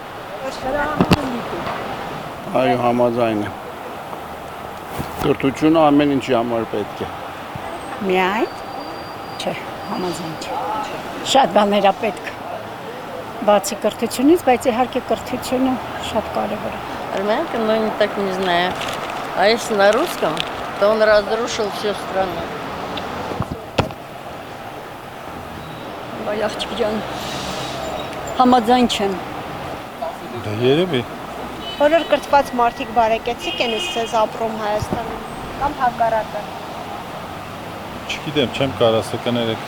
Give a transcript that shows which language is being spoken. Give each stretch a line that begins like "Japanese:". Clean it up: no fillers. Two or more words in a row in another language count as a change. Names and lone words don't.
Armenian: Այո, համաձայն եմ։ Կրթությունը ամեն ինչի համար պետք է։ Միայն։ Չէ, համաձայն չէ։ Շատ բաներ է պետք։ Բացի կրթությունից, բայց իհարկե կրթությունը շատ կարևոր է։
Russian: Армянка, но не так не знаю. А если на русском, то он разрушил всю страну.
Armenian: Բայ աղջիկ ջան։ Համաձայն չեմ։ Դա երևի։ Բոլոր կրթված մարդիկ բարեկեցիկ են ասես ապրում Հայաստանում կամ հակառակը։ Չգիտեմ, չեմ կարող ասել կներեք։